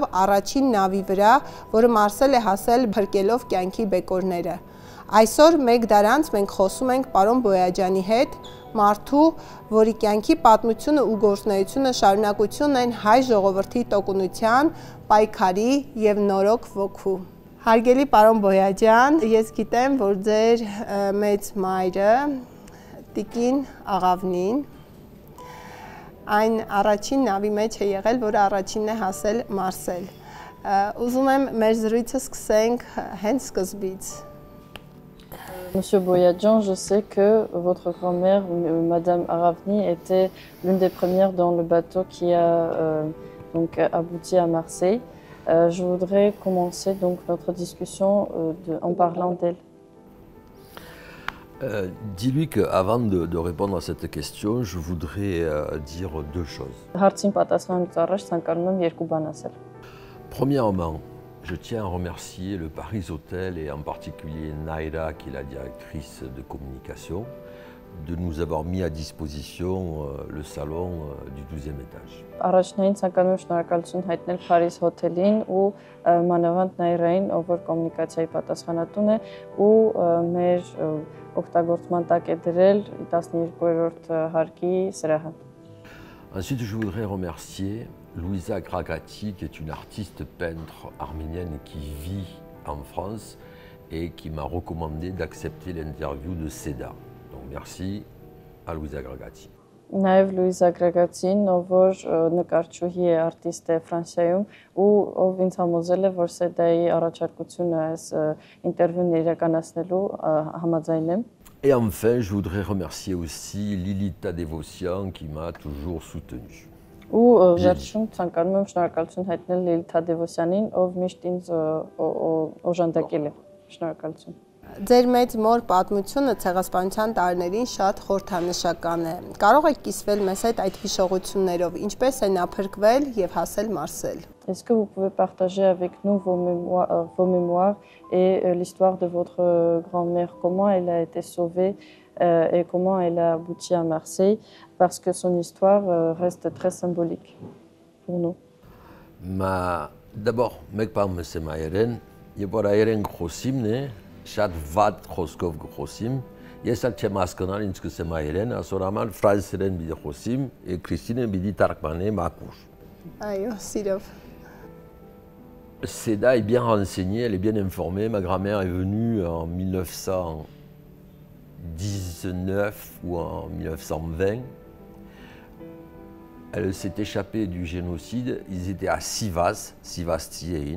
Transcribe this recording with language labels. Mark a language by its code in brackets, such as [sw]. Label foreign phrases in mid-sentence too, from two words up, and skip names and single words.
[hy] առաջին նավի վրա, որը Մարսել է հասել փրկելով կյանքի բեկորները։ Այսօր մեկ դար անց մենք խոսում ենք պարոն Բոյաջյանի հետ, մարդու, որի կյանքի պատմությունը ու գործունեությունը շարունակություն են հայ ժողովրդի տոկունության, պայքարի եւ նորոգ ոգու։ Հարգելի պարոն Բոյաջյան, ես գիտեմ, որ ձեր մեծ մայրը Տիկին Աղավնին այն առաջին նավի մեջ է եղել, որը առաջինն է հասել Մարսել։ Ուզում եմ մեր զրույցը սկսենք հենց սկզբից։ [fr] Monsieur Boyadjian, je sais que votre grand-mère, Madame Aravni, était l'une des premières dans le bateau qui a donc abouti à Marseille. Je voudrais commencer donc notre discussion en parlant d'elle. Dis-lui qu'avant de répondre à cette question, je voudrais dire deux choses. Premièrement, je tiens à remercier le Paris Hotel et en particulier Naira, qui est la directrice de communication, de nous avoir mis à disposition le salon du 12e étage. [hy] Առաջնային ցանկանում եմ շնորհակալություն հայտնել Paris Hotel-ին ու մանավանդ Նաիրային, ով որ կոմունիկացիայի պատասխանատուն է ու մեր օգտագործման տակ է դրել 12-րդ հարկի սրահը։ [fr] Ensuite, je voudrais remercier Louisa Gragati, qui est une artiste peintre arménienne qui vit en France et qui m'a recommandé d'accepter l'interview de Seda. Donc merci à Louisa Gragati. [hy] Նաև Լուիզա Գրագացին, ով որ նկարչուհի է, արտիստ է Ֆրանսիայում ու ով ինձ համոզել է, որ Սեդայի առաջարկությունը այս ինտերվյուն իրականացնելու համաձայն եմ։ [fr] Et enfin, je voudrais remercier aussi Lilita Devosian qui m'a toujours soutenu. [hy] Ու վերջում ցանկանում եմ շնորհակալություն հայտնել Լիլիթա Դևոսյանին, ով միշտ ինձ օժանդակել է։ Շնորհակալություն։ Ձեր մեծ մոր պատմությունը ցեղասպանության տարիներին շատ խորհրդանշական է։ Կարող եք կիսվել մեզ հետ այդ հիշողություններով, ինչպես է նա փրկվել եւ հասել Մարսել։ [fr] Est-ce que vous pouvez partager avec nous vos mémoires et l'histoire de votre grand-mère, comment elle a été sauvée et comment elle a abouti à Marseille, parce que son histoire reste très symbolique pour nous. D'abord, [hy] մեկ բան մսեմ այերեն, եւ որ այերեն խոսիմն է, շատ վատ խոսքով խոսիմ, ես էլ չեմ հասկանալ ինչ կսեմ այերեն, ասոր համար ֆրանսերեն պիտի խոսիմ, եւ Քրիստինը պիտի թարգմանե մակուր։ Այո, սիրով։ [fr] Seda est bien renseignée, elle est bien informée. Ma grand-mère est venue en 1919 ou en 1920. Elle s'est échappée du génocide, ils étaient à Sivas, Sivas-Tieïn.